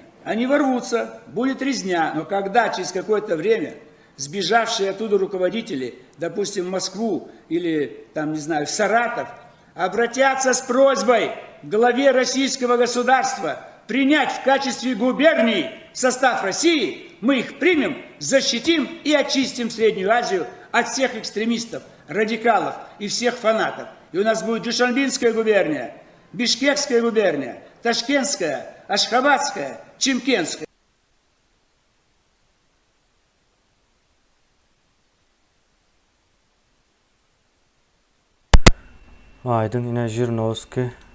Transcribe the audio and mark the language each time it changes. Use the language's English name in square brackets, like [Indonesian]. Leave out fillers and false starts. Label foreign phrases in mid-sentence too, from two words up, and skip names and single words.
[Russian] Они ворвутся, будет резня. Но когда через какое-то время сбежавшие оттуда руководители, допустим, в Москву или, там, не знаю, в Саратов, обратятся с просьбой к главе российского государства принять в качестве губерний в состав России, мы их примем, защитим и очистим Среднюю Азию от всех экстремистов, радикалов и всех фанатов. И у нас будет Душанбинская губерния, Бишкекская губерния, Ташкентская, Ашхабадская, Чимкентская. [Turkish] Aydın yine Jirnovski